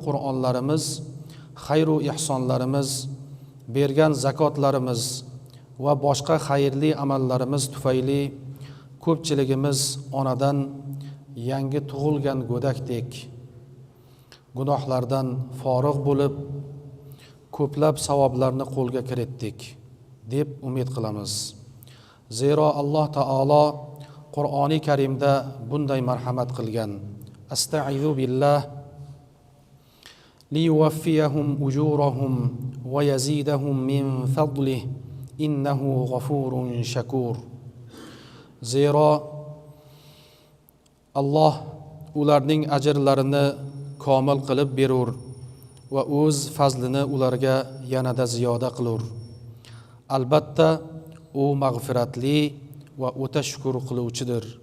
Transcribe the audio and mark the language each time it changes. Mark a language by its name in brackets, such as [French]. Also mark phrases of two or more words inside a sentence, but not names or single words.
[Uzbek] Qur'onlarimiz, xayr va ihsonlarimiz, bergan zakotlarimiz va boshqa xayrli amallarimiz tufayli ko'pchiligimiz onadan yangi tug'ilgan go'dakdek gunohlardan forig' bo'lib, ko'plab savoblarni qo'lga kiritdik deb umid qilamiz. Zero Alloh taolo Qur'oni Karimda bunday marhamat qilgan: [Arabic] "أستعيذ بالله ليوفيهم أجورهم ويزيدهم من فضله إنه غفور شكور." [Uzbek] Zero Alloh ularning ajrlarini komil qilib berur va o'z fazlini ularga yanada ziyoda qilur. Albatta, u mag'firatli va o'ta shukr qiluvchidir.